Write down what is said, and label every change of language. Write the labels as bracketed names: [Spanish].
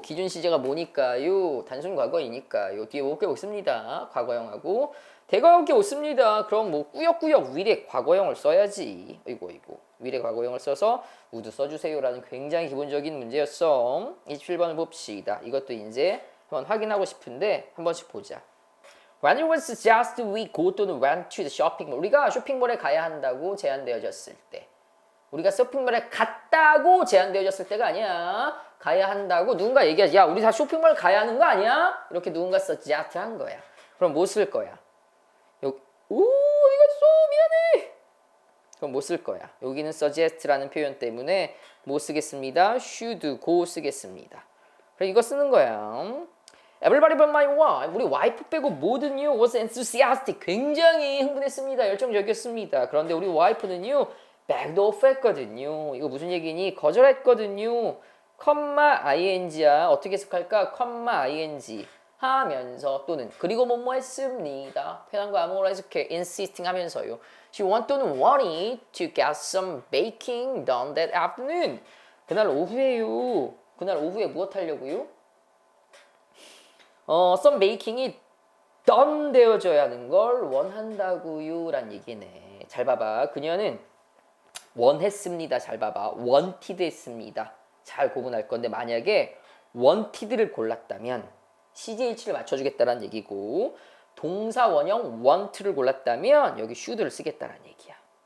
[Korean] 기준 시제가 뭐니까요? 단순 과거이니까요. 뒤에 못 씁니다. 과거형하고 대과할 게 없습니다. 그럼 뭐 꾸역꾸역 will의 과거형을 써야지. 이거 will의 과거형을 써서 would 써주세요라는 굉장히 기본적인 문제였어. 27번을 봅시다. 이것도 이제 한번 확인하고 싶은데 한 번씩 보자. [English] When it was just we go 또는 went to the shopping mall. [Korean] 우리가 쇼핑몰에 가야 한다고 제한되어졌을 때. 우리가 쇼핑몰에 갔다고 제한되어졌을 때가 아니야. 가야 한다고 누군가 얘기하지. 야, 우리 다 쇼핑몰 가야 하는 거 아니야? 이렇게 누군가 suggest 한 거야. 그럼 뭐 쓸 거야? 여기, 이거 미안해. 그럼 뭐 쓸 거야? 여기는 suggest라는 표현 때문에 뭐 쓰겠습니다? [English] should go [Korean] 쓰겠습니다. 그래 이거 쓰는 거야. [English] Everybody but my wife. [Korean] 우리 와이프 빼고 모든요 [English] was enthusiastic. [Korean] 굉장히 흥분했습니다. 열정적이었습니다. 그런데 우리 와이프는요 [English] backed off [Korean] 했거든요. 이거 무슨 얘기니? 거절했거든요. 컴마 ing야. 어떻게 해석할까? 컴마 ing 하면서 또는 그리고 뭐뭐 했습니다. 편한 거 아무거나 해석해. insisting 하면서요. [English] She want 또는 wanted to get some baking done that afternoon. [Korean] 그날 오후에요. 그날 오후에 무엇 하려고요? [English] some baking [Korean] 이 done 되어져야 하는 걸 원한다고요 란 얘기네. 잘 봐봐. 그녀는 원했습니다. 잘 봐봐. wanted 했습니다. 잘 구분할 건데 만약에 wanted를 골랐다면 CJH를 맞춰주겠다는 얘기고 동사 원형 want를 골랐다면 여기 should를 쓰겠다는 얘기야.